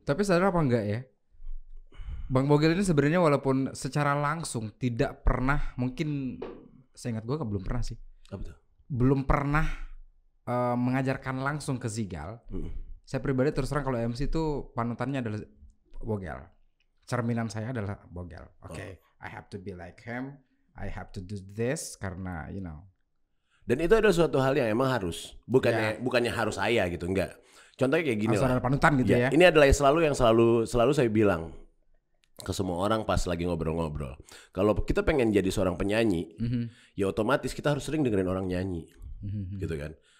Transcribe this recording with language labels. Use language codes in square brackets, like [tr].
[id] Tapi sadar apa enggak ya? Bang Bogel ini sebenarnya walaupun secara langsung tidak pernah, mungkin saya ingat gue belum pernah sih. Apa tuh? Belum pernah mengajarkan langsung ke Zigal. Saya pribadi terus terang kalau MC itu panutannya adalah Bogel. Cerminan saya adalah Bogel. [en] Oke, I have to be like him. I have to do this [id] karena [en] you know. [id] Dan itu adalah suatu hal yang emang harus, bukannya harus saya gitu, enggak. Contohnya kayak gini lah. Ada panutan gitu ya. Ini adalah yang selalu saya bilang ke semua orang pas lagi ngobrol-ngobrol. Kalau kita pengen jadi seorang penyanyi, ya otomatis kita harus sering dengerin orang nyanyi, gitu kan.